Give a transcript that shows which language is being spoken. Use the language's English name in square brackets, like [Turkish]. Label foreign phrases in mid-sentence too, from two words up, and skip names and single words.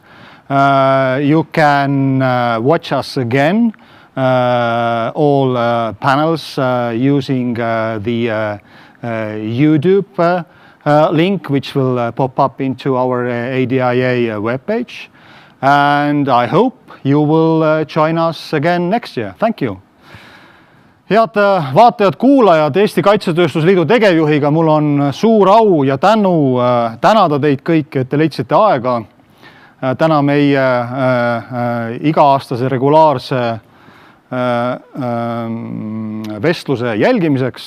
[English] You can watch us again, all panels using the YouTube link, which will pop up into our ADIA webpage. And I hope you will join us again next year. Thank you. [Estonian] Head vaatajad-kuulajad, Eesti Kaitsetööstuse Liidu tegevjuhiga mul on suur au ja tänada teid kõiki, et te leidsite aega täna meie iga-aastase regulaarse vestluse jälgimiseks.